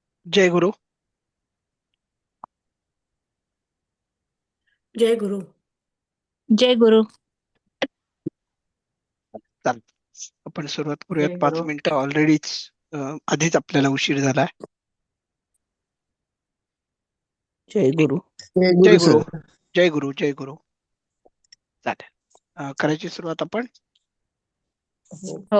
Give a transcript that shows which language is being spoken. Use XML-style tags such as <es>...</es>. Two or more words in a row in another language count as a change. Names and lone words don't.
<mr>जय गुरु. जय गुरु. जय गुरु. चाल आपण सुरुवात करूयात. जय पाच गुरु. मिनिटं ऑलरेडीच आधीच आपल्याला उशीर झालाय. जय गुरु. जय जय गुरु गुरु. सर. जय गुरु. जय गुरु. चालेल. करायची सुरुवात आपण. हो.</mr>